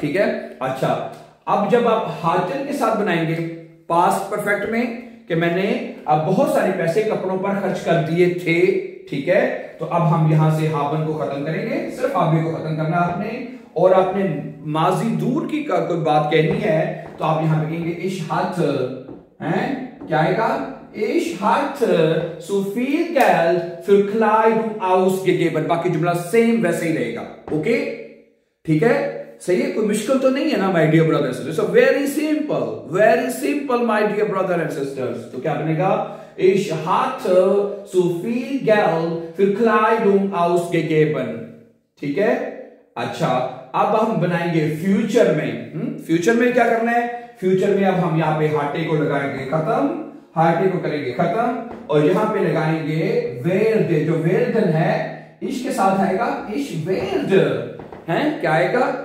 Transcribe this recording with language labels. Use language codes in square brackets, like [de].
[hi] ठीक है, अच्छा, अब जब आप हाटन के साथ बनाएंगे पास्ट परफेक्ट में कि मैंने अब बहुत सारे पैसे कपड़ों पर खर्च कर दिए थे। ठीक है, तो अब हम यहां से हाबन को खत्म करेंगे, सिर्फ हाबे को खत्म करना आपने, और आपने माजी दूर की कोई बात कहनी है तो आप यहां लिखेंगे [de] ich hatte, [hi] हैं क्या आएगा? [de] Ich hatte so viel Geld für Kleidung ausgegeben। [hi] बाकी जुमला सेम वैसे ही रहेगा। ओके, ठीक है, सही है, कोई मुश्किल तो नहीं है ना [en] My dear brothers and sisters? Very simple my dear brother and sisters. [hi] तो क्या बनेगा? [de] Ich hatte so viel Geld für Kleidung ausgegeben। [hi] ठीक है, अच्छा, अब हम बनाएंगे फ्यूचर में। फ्यूचर में क्या करना है? फ्यूचर में अब हम यहाँ पे हाटे को लगाएंगे खत्म, हाटे को करेंगे खत्म, और यहाँ पे लगाएंगे वेर्ड, जो वेर्डन है इश के साथ आएगा इश वेर्ड, है क्या आएगा?